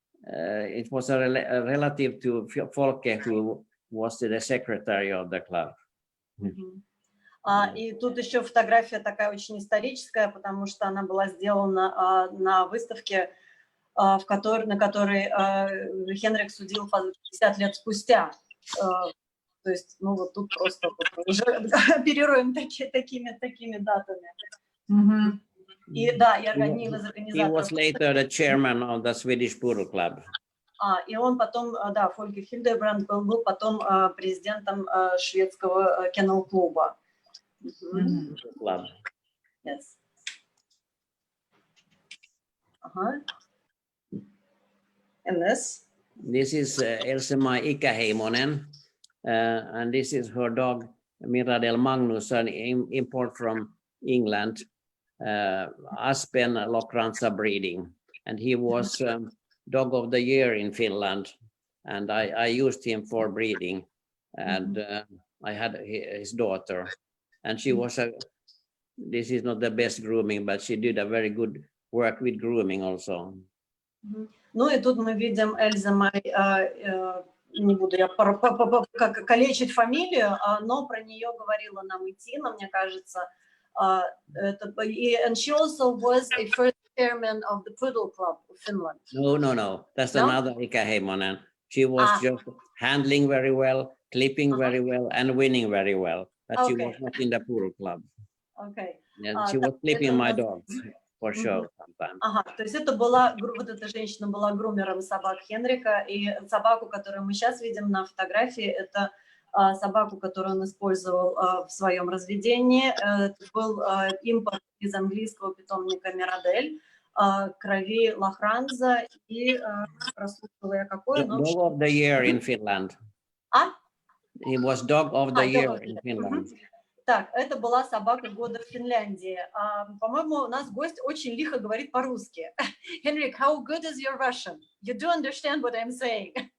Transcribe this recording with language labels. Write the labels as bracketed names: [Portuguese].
[English] it was a relative to Folke, who was the secretary of the club. [Russian] И тут еще фотография такая очень историческая, потому что она была сделана на выставке, на которой Хенрик судил 50 лет спустя. То есть, ну вот тут просто уже оперируем такими датами. И да, я одним из организаторов. [English] He was later the chairman of the Swedish Poodle Club. [Russian] И он потом, да, Фольке Хильдебранд был потом президентом шведского кеннел-клуба. [English] Club. Yes. And this? This is Else-Maj Ikäheimonen, and this is her dog Miradel Magnus, an import from England, Aspen Lochranza breeding, and he was Dog of the Year in Finland, and I used him for breeding, and I had his daughter, and she was this is not the best grooming, but she did a very good work with grooming also. [Russian] Ну и тут мы видим Эльзе-Май, не буду я калечить фамилию, но про нее говорила нам и Тина, мне кажется. [English] And she also was a first chairman of the Poodle Club of Finland. No. That's another Ikäheimonen. She was just handling very well, clipping very well, and winning very well. But she was not in the Poodle Club. Okay. Yeah, she was clipping my dogs for sure sometimes. [Russian] То есть это была, вот эта женщина была грумером собак Хенрика, и собаку, которую мы сейчас видим на фотографии, это собаку, которую он использовал в своем разведении. Это был импорт из английского питомника Мирадель, крови Лохранза и прослушала я какое. [English] Dog of the Year in Finland. He was Dog of the Year in Finland. [Russian] Так, это была собака года в Финляндии. По-моему, у нас гость очень лихо говорит по-русски. [English] Henric, how good is your Russian? You do understand what I'm saying?